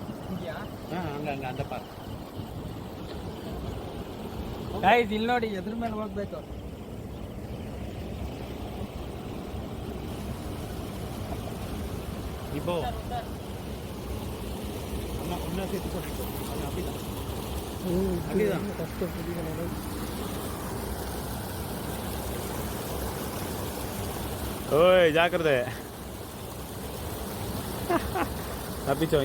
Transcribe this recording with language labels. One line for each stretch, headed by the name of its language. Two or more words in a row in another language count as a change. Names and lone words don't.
Tamil: இங்கேயா? அங்கே அந்த பாறை கைஸ்.
Kannada: ಇಲ್ಲಿ ನೋಡಿ, ಎದ್ರ ಮೇಲೆ ಹೋಗ್ಬೇಕು.
Tamil: இப்போ அண்ணா சேர்த்து போட்டு அது அப்படிதான் அப்படிதான் ஃபஸ்ட்டு புரியல. ஓய் ஜாக்கிரதை, தப்பிச்சோம்.